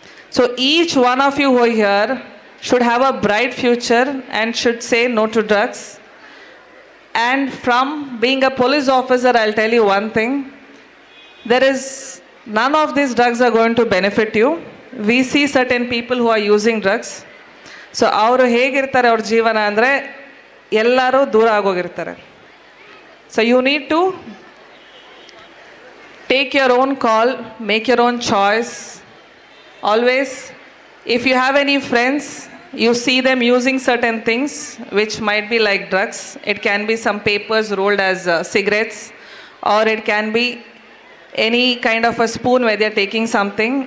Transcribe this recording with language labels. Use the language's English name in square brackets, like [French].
[English] So each one of you who are here should have a bright future and should say no to drugs. And from being a police officer, I'll tell you one thing. There is none of these drugs are going to benefit you. We see certain people who are using drugs. [Kannada] So ಅವರು ಹೇಗಿರ್ತಾರೆ ಅವ್ರ ಜೀವನ ಅಂದರೆ ಎಲ್ಲರೂ ದೂರ ಆಗೋಗಿರ್ತಾರೆ. [English] So you need to take your own call, make your own choice. Always, if you have any friends, you see them using certain things which might be like drugs. It can be some papers rolled as cigarettes, or it can be any kind of a spoon where they are taking something.